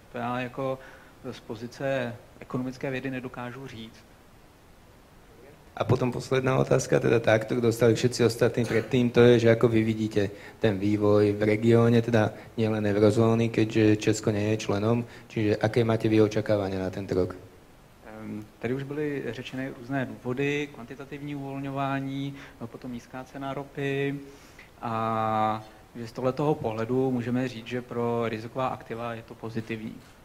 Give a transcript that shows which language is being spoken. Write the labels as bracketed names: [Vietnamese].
[Czech] To já jako z pozice ekonomické vědy nedokážu říct. [Slovak] A potom posledná otázka, teda tá, ktorú dostali všetci ostatní predtým, to je, že ako vy vidíte ten vývoj v regióne, teda nielen eurozóny, keďže Česko nie je členom, čiže aké máte vy očakávania na tento rok? [Czech] Tady už byly řečeny různé důvody, kvantitativní uvolňování, potom nízká cena ropy a že z tohletoho pohledu můžeme říct, že pro riziková aktiva je to pozitivní.